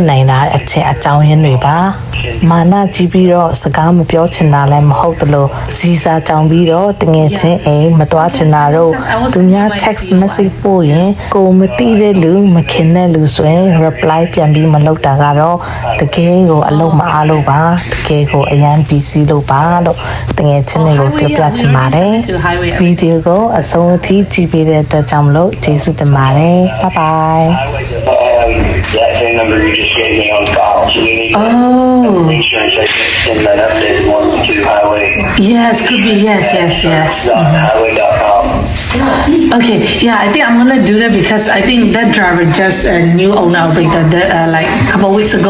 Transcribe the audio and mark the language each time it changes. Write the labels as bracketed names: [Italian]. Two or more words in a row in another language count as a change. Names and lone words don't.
[Burmese] နိုင်တာအချက်အကြောင်းရင်းတွေပါမာနကြီးပြီးတော့စကားမပြောချင်တာလည်းမဟုတ်သလိုစီစာကြောင်ပြီးတော့တငယ်ချင်းအိမ်မတွားချင်တာတော့သူများ [English] text message [Burmese] ပို့ရင်ကိုမသိတဲ့လူမခင်တဲ့လူဆိုရင် reply ပြန်ပြီးမလုပ်တာကတော့တကယ်ကိုအလုပ်မအားလို့ပါတကယ်ကိုအရန် busy လို့ပါလို့တငယ်ချင်းတွေကိုပြောပြချင်ပါတယ်ဗီဒီယိုကိုအဆုံးအထိကြည့်ပေးတဲ့အတွက်ကြောင့်မလို့ကျေးဇူးတင်ပါတယ် [English] bye bye that same number you just gave me on file. So we need Oh. make sure I send that updated one to highway. Yes, could be. Yes. Highway.com. Okay, yeah, I think I'm gonna do that because I think that driver just a new owner of it like a couple weeks ago.